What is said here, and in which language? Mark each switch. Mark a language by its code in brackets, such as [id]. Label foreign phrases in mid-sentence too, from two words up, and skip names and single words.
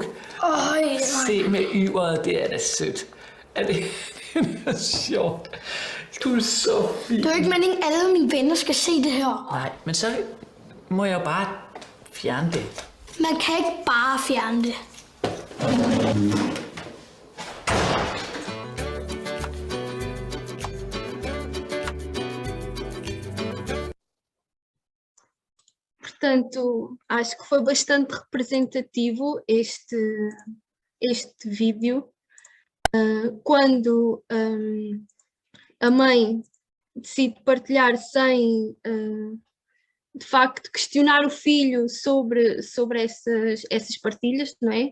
[da] Øj, Se med yveret, det er da sødt. Er det er sjovt? Du er så fint. det er jo ikke meningen, at alle mine venner skal se det her. Nej, men så må jeg jo bare fjerne det. Man kan ikke bare fjerne det. [pt] Portanto, acho que foi bastante representativo este vídeo, quando a mãe decide partilhar sem, de facto, questionar o filho sobre essas partilhas, não é?